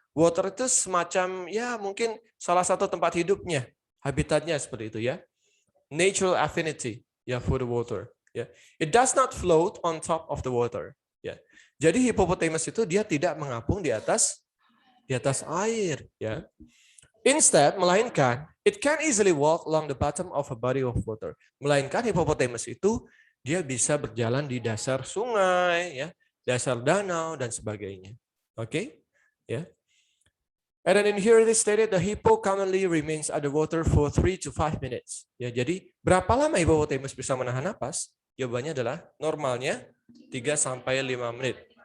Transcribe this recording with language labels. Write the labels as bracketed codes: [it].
[id] Water itu semacam mungkin salah satu tempat hidupnya, habitatnya seperti itu [en] Natural affinity for the water. It does not float on top of the water. [id] Jadi hippopotamus itu dia tidak mengapung di atas air [en] Instead, [id] melainkan [en] it can easily walk along the bottom of a body of water. [id] Melainkan hippopotamus itu dia bisa berjalan di dasar sungai, dasar danau dan sebagainya. [en] Okay? And then in here it is stated the hippo commonly remains underwater for 3 to 5 minutes. [id] Jadi berapa lama hippopotamus bisa menahan napas? Jawabannya adalah normalnya 3 sampai 5 menit.